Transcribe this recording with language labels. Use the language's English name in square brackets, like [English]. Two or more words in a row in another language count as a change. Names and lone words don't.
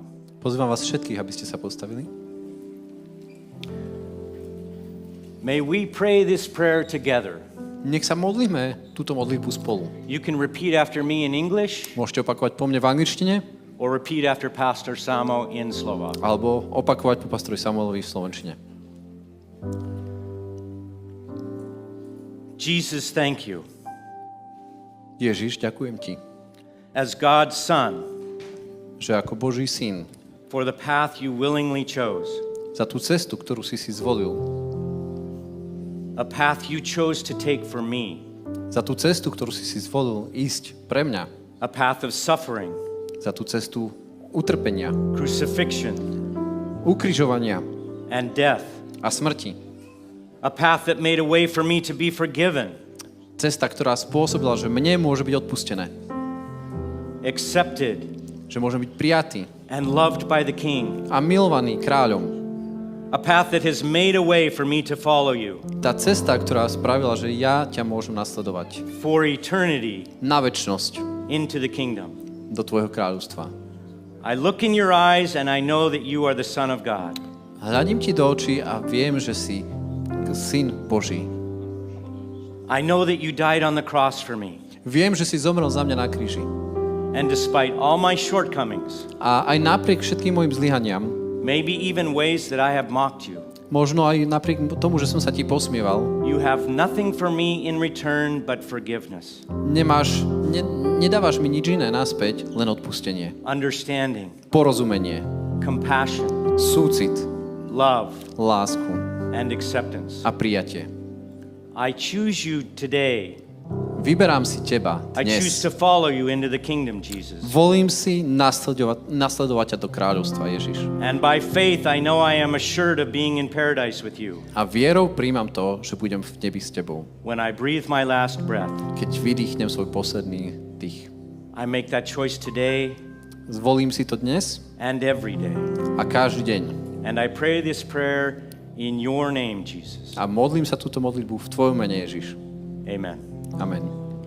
[Slovak] Pozývam vás všetkých, aby ste sa postavili. [English] May we pray this prayer together. [Slovak] Nech sa modlíme túto modlitbu spolu. [English] You can repeat after me in English [Slovak] Môžete opakovať po mne v angličtine, [English] or repeat after Pastor Samo in Slovak. [Slovak] alebo opakovať po pastorovi Samuelovi v slovenčine. [English] Jesus, thank you. [Slovak] Ježiš, ďakujem ti, [English] As God's Son, [Slovak] že ako Boží syn [English] for the path you willingly chose, [Slovak] za tú cestu, ktorú si zvolil, [English] a path you chose to take for me, [Slovak] za tú cestu, ktorú si zvolil ísť pre mňa, [English] a path of suffering, [Slovak] za tú cestu utrpenia, [English] crucifixion, [Slovak] ukrižovania [English] and death, [Slovak] a smrti. [English] a path that made a way for me to be forgiven, [Slovak] Cesta, ktorá spôsobila, že mne môže byť odpustené, [English] accepted, [Slovak] že môžem byť prijatý [English] and loved by the King, [Slovak] a milovaný kráľom. [English] a path that has made a way for me to follow you [Slovak] Tá cesta, ktorá spravila, že ja ťa môžem nasledovať [English] for eternity [Slovak] na večnosť [English] into the kingdom. [Slovak] do tvojho kráľovstva. [English] I look in your eyes and I know that you are the Son of God. [Slovak] Hľadím ti do očí a viem, že si syn Boží. [English] I know that you died on the cross for me. [Slovak] Viem, že si zomrel za mňa na kríži. [English] And despite all my shortcomings, [Slovak] A aj napriek všetkým mojim zlyhaniam, [English] maybe even ways that I have mocked you, [Slovak] možno aj napriek tomu, že som sa ti posmieval, [English] you have nothing for me in return but forgiveness, [Slovak] nedávaš mi nič iné naspäť, len odpustenie, [English] understanding, [Slovak] porozumenie, [English] compassion, [Slovak] súcit, [English] love, [Slovak] lásku [English] and acceptance. [Slovak] a prijatie. [English] I choose you today. [Slovak] Vyberám si teba [English] I choose [Slovak] dnes. [English] to follow you into the kingdom, Jesus. [Slovak] Volím si nasledovať ťa do kráľovstva, Ježiš. [English] And by faith, I know I am assured of being in paradise with you [Slovak] A vierou príjmam to, že budem v nebi s tebou. [English] when I breathe my last breath. [Slovak] Keď vydýchnem svoj posledný dých. [English] I make that choice today [Slovak] Zvolím si to dnes [English] and every day. [Slovak] a každý deň. [English] And I pray this prayer in your name, Jesus. [Slovak] A modlím sa túto modlitbu v tvojom mene, Ježiš. [English] Amen. [Slovak] Amen.